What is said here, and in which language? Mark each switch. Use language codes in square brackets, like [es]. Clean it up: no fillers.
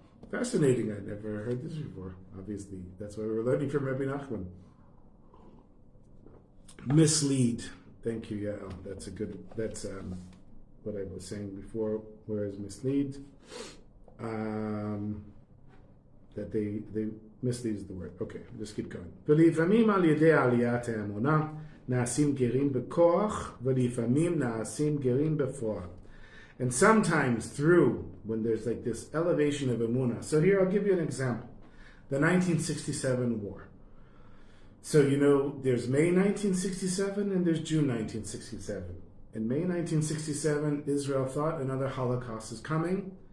[en] Fascinating. I'd never heard this before. Obviously, that's why we're learning from Rabbi Nachman. Mislead. Thank you, Yael. That's what I was saying before. Whereas mislead, that they mislead is the word. Okay, just keep going. [he] ולפעמים על ידי עליית האמונה נעשים גרים בכוח, ולפעמים נעשים גרים בפועל. [en] And sometimes through, when there's like this elevation of emunah. So here I'll give you an example. The 1967 war. So there's May 1967 and there's June 1967. In May 1967, Israel thought another Holocaust is coming.